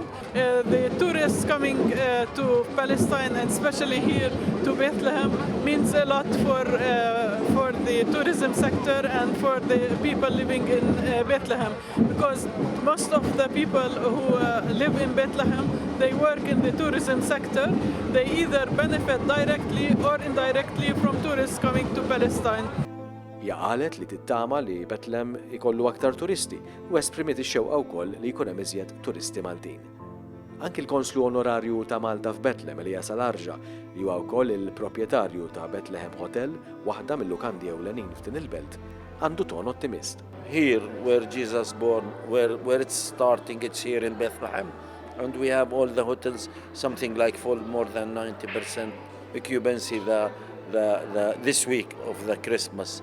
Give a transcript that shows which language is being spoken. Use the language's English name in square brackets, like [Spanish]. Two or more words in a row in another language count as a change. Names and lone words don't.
[English] The tourists coming to Palestine and especially here to Bethlehem means a lot for the tourism sector and for the people living in Bethlehem, because most of the people who live in Bethlehem, they work in the tourism sector. They either benefit directly or indirectly from tourists coming to Palestine. [Maltese] Qalet li tittama li Bethlehem ikollu aktar turisti u esprimiet ix-xewqa wkoll li jkun hemm iżjed turisti Maltin. Anki l-Konslu Onorarju ta' Malta f'Bethlehem Elias Alarġa li huwa wkoll il-proprjetarju ta' Bethlehem Hotel, waħda mill-lukandi ewlenin f'din il-belt, għandu ton ottimist. [English] Here where Jesus born, where it's starting, it's here in Bethlehem. And we have all the hotels, something like full, more than 90% occupancy this week of the Christmas.